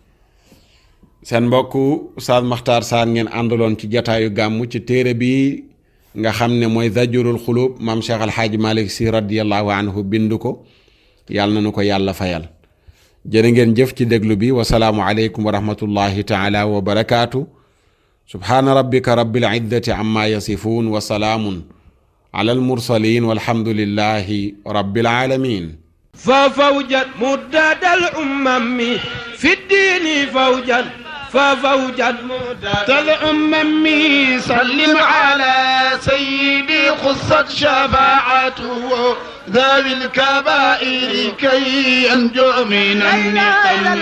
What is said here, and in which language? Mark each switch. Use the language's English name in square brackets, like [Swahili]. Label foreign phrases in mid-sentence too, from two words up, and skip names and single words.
[Wolof] seen mbokk Oustaz Makhtar Sarr ngeen àndaloon ci jataayu gàmmu ci téere bi nga xam ne mooy Zajrul Xuluub. maam Cheikh Al Hadj Malick Sy [Arabic] رضي الله عنه [Wolof] bind ko. yàlla na nu ko yàlla fayal. jërë ngeen jëf ci déglu bi. [Arabic] والسلام عليكم ورحمة الله تعالى وبركاته. سبحان ربك رب العزة عما يصفون وسلام على المرسلين والحمد لله رب العالمين. ففوجت مدد الأمم في الدين فوجا ففوجت مدد الأمم سلم على سيدي خصت شفاعته ذوي الكبائر كي ينجو من النقم.